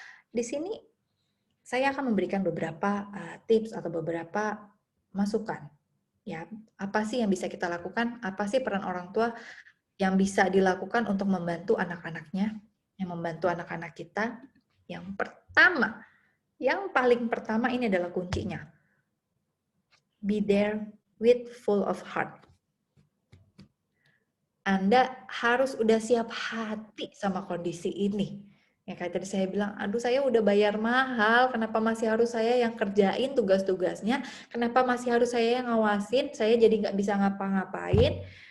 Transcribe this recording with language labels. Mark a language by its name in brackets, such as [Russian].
[Indonesian] Di sini saya akan memberikan beberapa tips atau beberapa masukan. Ya, apa sih yang bisa kita lakukan? Apa sih peran orang tua yang bisa dilakukan untuk membantu anak-anaknya, yang membantu anak-anak kita? Yang pertama, yang paling pertama ini adalah kuncinya. [English] Be there with full of heart. [Indonesian] Anda harus udah siap hati sama kondisi ini. Ya kayak tadi saya bilang, aduh saya udah bayar mahal, kenapa masih harus saya yang kerjain tugas-tugasnya, kenapa masih harus saya yang ngawasin, saya jadi nggak bisa ngapa-ngapain.